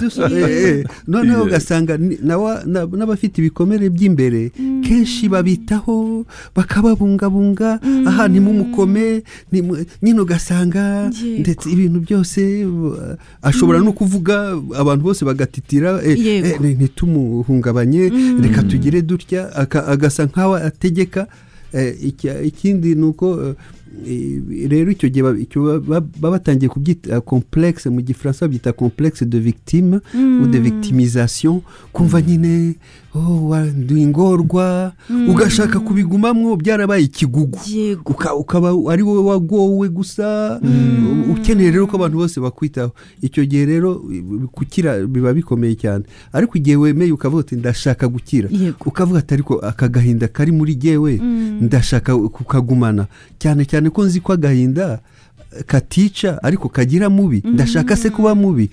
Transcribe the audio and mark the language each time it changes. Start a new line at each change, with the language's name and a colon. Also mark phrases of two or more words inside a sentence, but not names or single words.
Kinyarwanda: Noneho ugasanga n'abafite ibikomere by'imbere kenshi babitaho, bakababungabunga, aha ntimumukome, nyine ugasanga ndetse ibintu byose ashobora no kuvuga, abantu bose bagatitira, ntitumuhungabanye, reka tugire dutya, agasa nkaho ategeka. Ikindi nuko rero icyo gihe baba batangiye kubyita complexe, mu gifaransa babyita
French: complexe de victime ou de victimisation,
Kinyarwanda: kumva nyine ingorwa ugashaka kubigumamwo, byarabaye ikigugu, ukaba ari wowe wagowe gusa, ukeneye rero ko abantu bose bakwitaho. Icyo gihe rero gukira biba bikomeye cyane, ariko igihe wemeye ukavuga uti ndashaka gukira, ukavuga ati ariko akagahinda kari muri jyewe ndashaka kukagumana, cyane cyane ko nzi ko agahinda katica ariko kagira mubi, ndashaka se kuba mubi.